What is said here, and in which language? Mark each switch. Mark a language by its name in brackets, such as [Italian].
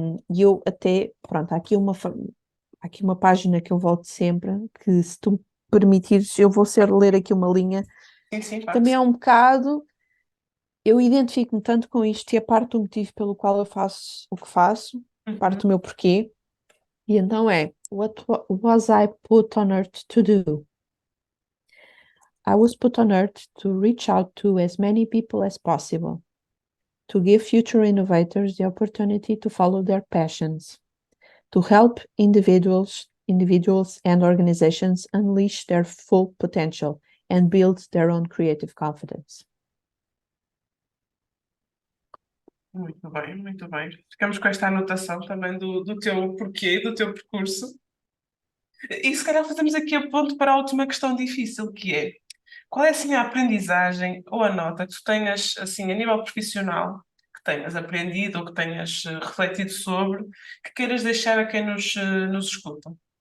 [Portuguese] E eu até, pronto, há aqui uma página que eu volto sempre, que se tu me permitires, eu vou ler aqui uma linha. sim, sim, Também é um bocado, eu identifico-me tanto com isto e é parte do motivo pelo qual eu faço o que faço, parte Uhum. do meu porquê. E então é, [English] was I put on earth to do? I was put on earth to reach out to as many people as possible, to give future innovators the opportunity to follow their passions, to help individuals and organizations unleash their full potential and build their own creative confidence. [Portuguese] Muito bem, muito bem. Ficamos com esta anotação também do teu porquê, do teu percurso. E se calhar fazemos aqui a ponto para a última questão difícil, que é: qual é assim a aprendizagem ou a nota que tu tenhas assim a nível profissional, que tenhas aprendido ou que tenhas refletido sobre, que queiras deixar a quem nos escuta?